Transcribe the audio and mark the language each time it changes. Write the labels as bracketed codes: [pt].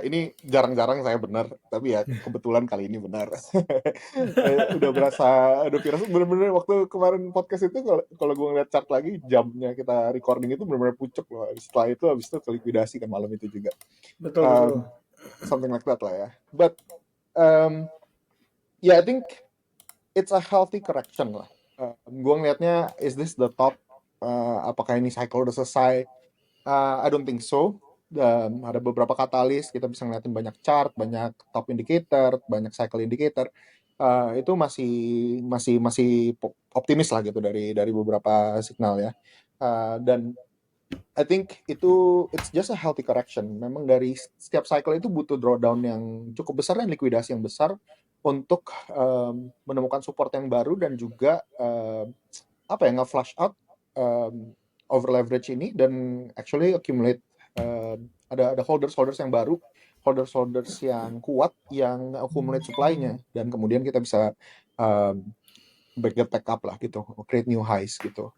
[id] Ini jarang-jarang saya benar, tapi ya kebetulan kali ini benar. Udah berasa, udah firasat bener-bener waktu kemarin podcast itu kalau gue ngeliat chart lagi jamnya kita recording itu bener-bener pucuk loh. Setelah itu habis itu ke likuidasi kan malam itu juga. Betul, betul. [en] Um, Something like that [id] lah ya. [en] But yeah, I think it's a healthy correction lah. [id] Gue ngeliatnya, [en] is this the top? [id] Apakah ini cycle udah selesai? [en] I don't think so. [id] Ada beberapa katalis, kita bisa ngeliatin banyak chart, banyak top indicator, banyak cycle indicator. Itu masih optimis lah gitu dari beberapa signal ya. Dan [en] I think it's just a healthy correction. [id] Memang dari setiap cycle itu butuh drawdown yang cukup besar dan likuidasi yang besar untuk menemukan support yang baru dan juga nge-flush out over leverage ini dan [en] actually accumulate [id] ada holders yang baru, holders yang kuat yang accumulate supply-nya dan kemudian kita bisa back up lah gitu, [en] create new highs [id] gitu.